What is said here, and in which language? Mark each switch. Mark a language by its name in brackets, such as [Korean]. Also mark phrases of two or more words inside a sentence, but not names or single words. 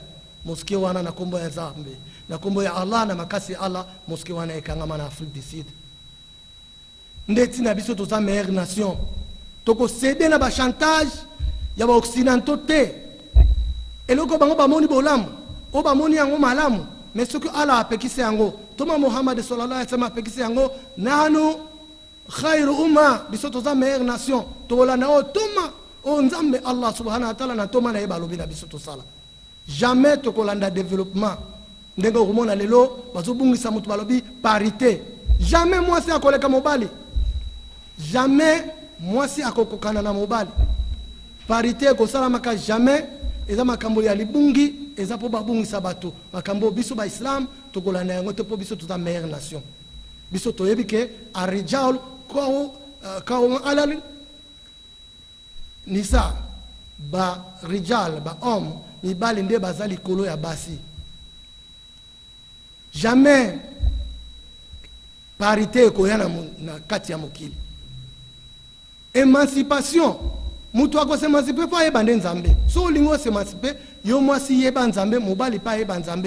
[Lingala] Mosquée wana na kombo ya Nzambe. Na kombo ya Allah na makasi Allah, mosquée wana ekangama na Afrique du Sud. Ndeti na biso toza [French] meilleure nation. [Lingala] Toko céder na ba chantage ya ba occidentaux te. Eloko bango ba moni bolamu, o ba moni yango malamu, [French] mais ce que [Lingala] Allah apekise yango. Toma Muhammad [Arabic] صلى الله عليه وسلم [Lingala] apekise yango nanu [Arabic] خير أمة [Lingala] biso toza [French] meilleure nation. [Lingala] Tola na o toma o Nzambe [Arabic] الله سبحانه وتعالى [Lingala] na toma na yeba lobi na biso to sala. Jamais tokolanda développement ndenge okomona lelo bazobungisa mutu balobi parité. Jamais mwasi akoleka mobali. Jamais mwasi akokokana na mobali. Parité kosalamaka jamais eza makambo ya libungi eza po babungisa bato. Makambo biso ba Islam tokolanda yango te po biso tuza [French] meilleure nation. [Lingala] Biso toyebi ke arijal ko alal nisa ba rijal ba homme mibali nde bazali kolo ya basi. Jamais parité koyana na kati ya mokili. Émancipation mutu ako s'émanciper pa yeba nde nzambe. So lingo s'émanciper yo mwasi yeba nzambe mobali pa yeba nzambe.